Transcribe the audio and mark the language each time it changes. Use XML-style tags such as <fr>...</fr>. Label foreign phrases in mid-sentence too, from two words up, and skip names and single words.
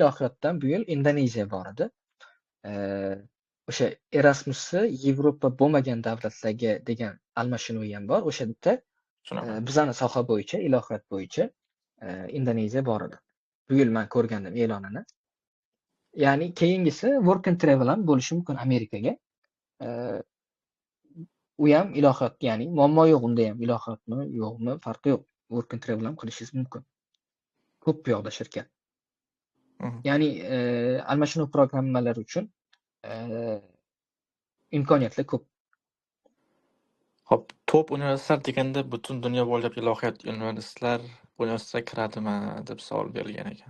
<uz>Ilohiyotdan bu yil Indoneziya bor edi. O'sha Erasmusni Yevropa bo'lmagan davlatlarga degan almashinuvi ham bor. O'sha yerda bizani soha bo'yicha, ilohiyot bo'yicha Indoneziya bor edi. Bu yil men ko'rgandim e'lonini. Ya'ni keyingisi</uz> <en>work and travel</en> <uz>ham bo'lishi mumkin Amerikaga. U ham ilohiyot, ya'ni muammo yo'q unda ham, ilohiyotmi, yo'qmi, farqi yo'q.</uz> <en>Work and travel</en> <uz>ham qilishingiz mumkin. Ko'p bu yoqda shirkat. Ya'ni almashinuv programmalari uchun imkoniyatlar ko'p. Hop, top universitetlar deganda butun dunyo bo'ylab ilohiyot universitetlar kiradimi deb savol berilgan ekan.</uz>